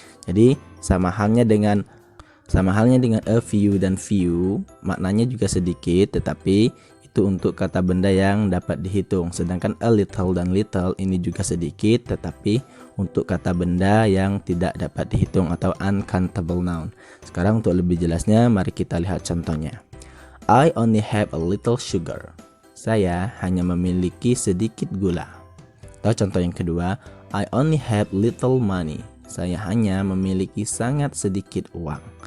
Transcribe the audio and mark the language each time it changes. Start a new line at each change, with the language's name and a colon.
Indonesian: Jadi sama halnya dengan a few dan few, maknanya juga sedikit, tetapi itu untuk kata benda yang dapat dihitung. Sedangkan a little dan little ini juga sedikit, tetapi untuk kata benda yang tidak dapat dihitung atau uncountable noun. Sekarang untuk lebih jelasnya, mari kita lihat contohnya.
English: I only have a little sugar.
Indonesian: Saya hanya memiliki sedikit gula. Atau contoh yang kedua,
English: I only have little money.
Indonesian: Saya hanya memiliki sangat sedikit uang.